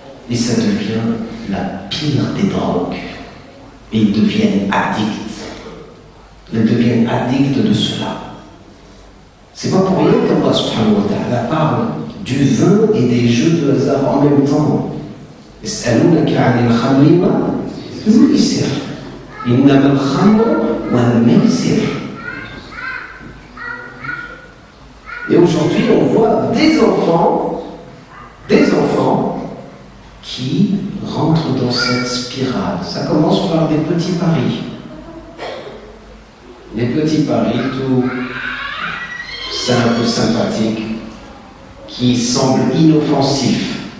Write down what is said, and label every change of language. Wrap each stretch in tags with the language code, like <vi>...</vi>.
<fr>Et ça devient la pire des drogues. Et ils deviennent addicts. Ils deviennent addicts de cela. C'est pas pour rien qu'Allah subhanahu wa ta'ala parle du vin et des jeux de hasard en même temps.</fr> <ar>يسألونك عن الخمر والميسر إنما الخمر والميسر.</ar> <fr>Et aujourd'hui, on voit des enfants qui rentrent dans cette spirale. Ça commence par des petits paris. Des petits paris tout simples, sympathiques, qui semblent inoffensifs.</fr>